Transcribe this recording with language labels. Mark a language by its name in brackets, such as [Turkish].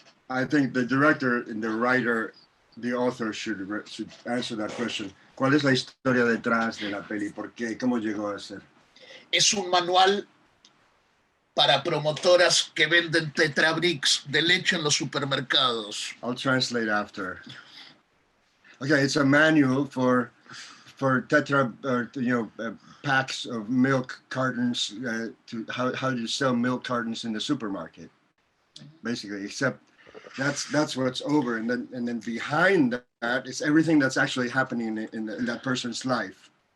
[English] I think the director and the writer, the author should answer that question. [Spanish] ¿Cuál es la historia detrás de la peli? ¿Por qué? ¿Cómo llegó a ser? Es un manual para promotoras que venden tetrabricks de leche en los supermercados. [English] I'll translate after. Okay, it's a manual for tetra, packs of milk cartons to how to sell milk cartons in the supermarket, basically. Except that's what's over, and then behind that is everything that's actually happening in that person's life.